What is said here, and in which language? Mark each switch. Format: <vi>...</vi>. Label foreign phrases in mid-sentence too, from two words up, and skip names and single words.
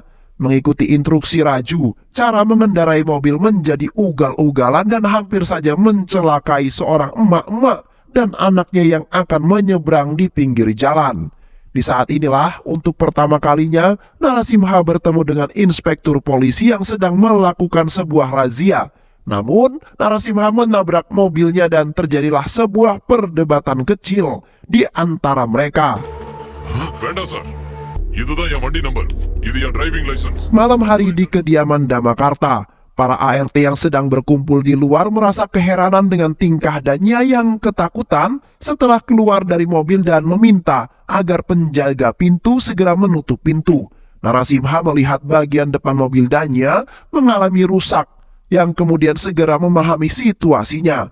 <id>Mengikuti instruksi Raju, cara mengendarai mobil menjadi ugal-ugalan dan hampir saja mencelakai seorang emak-emak dan anaknya yang akan menyeberang di pinggir jalan. Di saat inilah, untuk pertama kalinya, Narasimha bertemu dengan inspektur polisi yang sedang melakukan sebuah razia. Namun, Narasimha menabrak mobilnya dan terjadilah sebuah perdebatan kecil di antara mereka.</id> <ta>வேண்டாம் சார், இதுதான் என் வண்டி நம்பர், இது என்</ta> <en>driving license.</en> <id>Malam hari di kediaman Dharmakarta, para ART yang sedang berkumpul di luar merasa keheranan dengan tingkah Danya yang ketakutan setelah keluar dari mobil dan meminta agar penjaga pintu segera menutup pintu. Narasimha melihat bagian depan mobil Danya mengalami rusak, yang kemudian segera memahami situasinya.</id>